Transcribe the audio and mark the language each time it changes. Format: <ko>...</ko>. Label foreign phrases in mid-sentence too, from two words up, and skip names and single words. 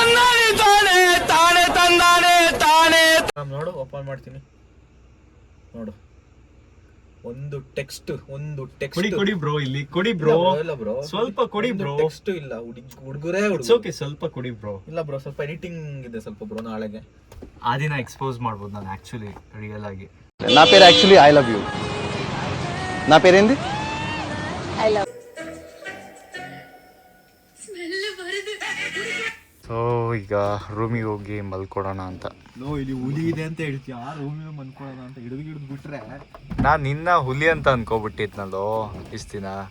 <kn>ನೋಡು, ಓಪನ್ ಮಾಡ್ತೀನಿ ನೋಡು. ಒಂದು ಟೆಕ್ಸ್ಟ್ ಕೊಡಿ ಬ್ರೋ, ಇಲ್ಲಿ ಕೊಡಿ ಬ್ರೋ. ಇಲ್ಲ ಬ್ರೋ, ಸ್ವಲ್ಪ ಕೊಡಿ ಬ್ರೋ. ಟೆಕ್ಸ್ಟ್ ಇಲ್ಲ, ಹುಡುಗರೇ ಓಕೆ, ಸ್ವಲ್ಪ ಕೊಡಿ ಬ್ರೋ. ಇಲ್ಲ ಬ್ರೋ, ಸ್ವಲ್ಪ ಎಡಿಟಿಂಗ್ ಇದೆ ಸ್ವಲ್ಪ ಬ್ರೋ. ನಾಳೆಗೆ ಆ ದಿನ ಎಕ್ಸ್ಪೋಸ್ ಮಾಡ್ಬೋದು ನಾನು ಆಕ್ಚುಲಿ ರಿಯಲ್ ಆಗಿ.</kn> <te>నా పేరు యాక్చువల్లీ</te> <en>I love you.</en> <te>నా పేరేంది?</te> <en>I love.</en> <kn>ಸೊ ಈಗ ರೂಮಿಗೆ ಹೋಗಿ ಮಲ್ಕೊಡೋಣ ಅಂತ. ಇಲ್ಲಿ ಹುಲಿ ಇದೆ ಅಂತ ಹೇಳ್ತೀಯ, ರೂಮಿಗೆ ಮಲ್ಕೊಳ್ಳೋಣ ಅಂತ ಹಿಡಿದು ಬಿಟ್ರೆ ನಾನು ನಿನ್ನ ಹುಲಿ ಅಂತ ಅನ್ಕೋಬಿಟ್ಟಿದ್ನಲ್ಲೋ ಇಷ್ಟ ದಿನ.</kn>